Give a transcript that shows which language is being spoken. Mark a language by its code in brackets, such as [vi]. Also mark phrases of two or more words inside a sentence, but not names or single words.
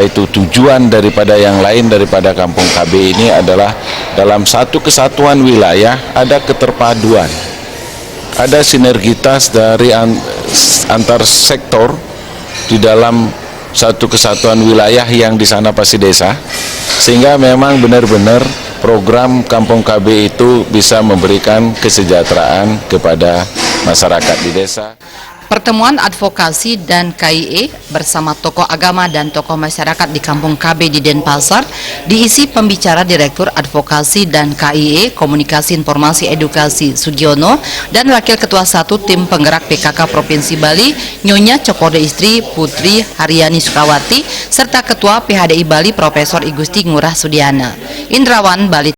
[id] itu tujuan daripada yang lain daripada Kampung KB ini adalah dalam satu kesatuan wilayah ada keterpaduan, ada sinergitas dari antar sektor di dalam satu kesatuan wilayah yang di sana pasti desa, sehingga memang benar-benar program Kampung KB itu bisa memberikan kesejahteraan kepada masyarakat di desa. Pertemuan advokasi dan KIE bersama tokoh agama dan tokoh masyarakat di Kampung KB di Denpasar diisi pembicara Direktur Advokasi dan KIE Komunikasi Informasi Edukasi Sugiono dan Wakil Ketua 1 Tim Penggerak PKK Provinsi Bali Nyonya Cokorde Istri Putri Haryani Sukawati serta Ketua PHDI Bali Profesor Igusti Ngurah Sudiana. Indrawan, Bali.